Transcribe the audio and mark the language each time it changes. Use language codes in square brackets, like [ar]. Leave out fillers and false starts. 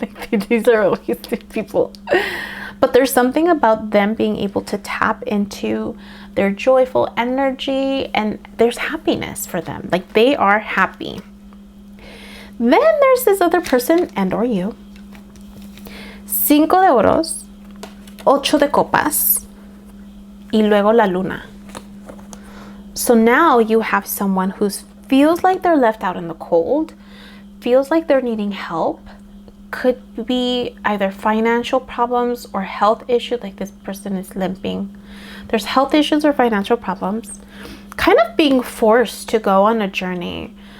[en] Like, these are always the people. But there's something about them being able to tap into their joyful energy, and there's happiness for them. Like, they are happy. Then there's this other person, and or you. [es] 5 de oros, 8 de copas, y luego la luna. [en] So now you have someone who feels like they're left out in the cold, feels like they're needing help. Could be either financial problems or health issues, like this person is limping. There's health issues or financial problems. Kind of being forced to go on a journey.